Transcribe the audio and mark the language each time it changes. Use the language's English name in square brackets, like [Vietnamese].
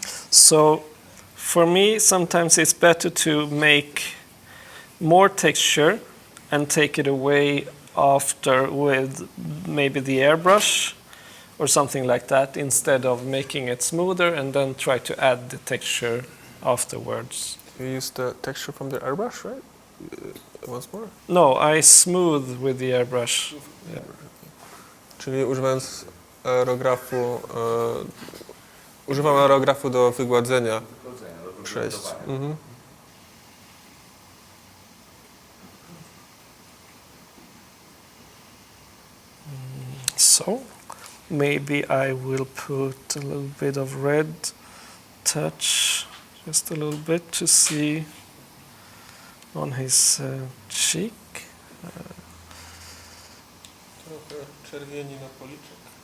[English] So, for me, sometimes it's better to make more texture and take it away after with maybe the airbrush or something like that, instead of making it smoother and then try to add the texture afterwards. You use the texture from the airbrush, right? Once more? No, I smooth with the airbrush. Yeah. [Polish] Czyli używając aerografu, używam aerografu do wygładzenia przejść. Mhm. [English] So, maybe I will put a little bit of red touch, just a little bit to see on his cheek. [Polish] Trochę czerwieni na policzek.